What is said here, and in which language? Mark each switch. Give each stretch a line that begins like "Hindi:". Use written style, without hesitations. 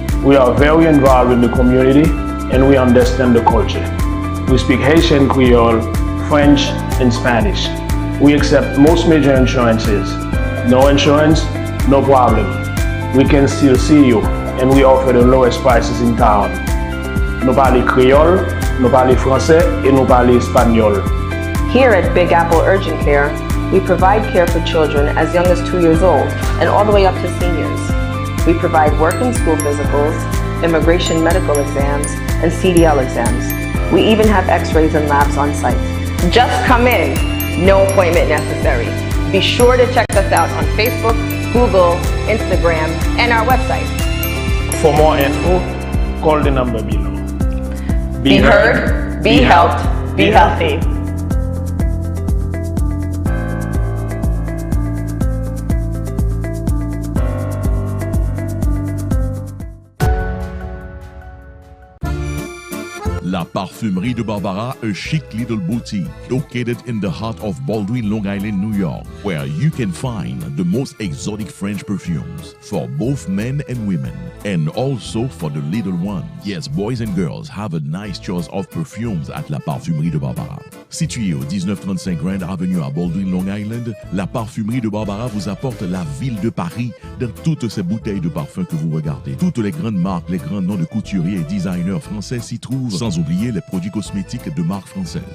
English: We are very involved in the community and we understand the culture. We speak Haitian Creole, French, and Spanish. We accept most major insurances. No insurance, no problem. We can still see you and we offer the lowest prices in town.
French: Nous parlons Creole, nous parlons Français et nous parlons Espagnol.
English: Here at Big Apple Urgent Care, we provide care for children as young as 2 years old and all the way up to seniors. We provide work and school physicals, immigration medical exams, and CDL exams. We even have x-rays and labs on site. Just come in, no appointment necessary. Be sure to check us out on Facebook, Google, Instagram, and our website. For more info, call the number below. Be heard, be helped, be healthy. La Parfumerie de Barbara, a chic little boutique located in the heart of Baldwin, Long Island, New York, where you can find the most exotic French perfumes for both men and women, and also for the little one. Yes, boys and girls have a nice choice of perfumes at La Parfumerie de Barbara.
French: Située au 1935 Grand Avenue à Baldwin, Long Island, la Parfumerie de Barbara vous apporte la ville de Paris dans toutes ces bouteilles de parfums que vous regardez. Toutes les grandes marques, les grands noms de couturiers et designers français s'y trouvent, sans oublier les produits cosmétiques de marque française.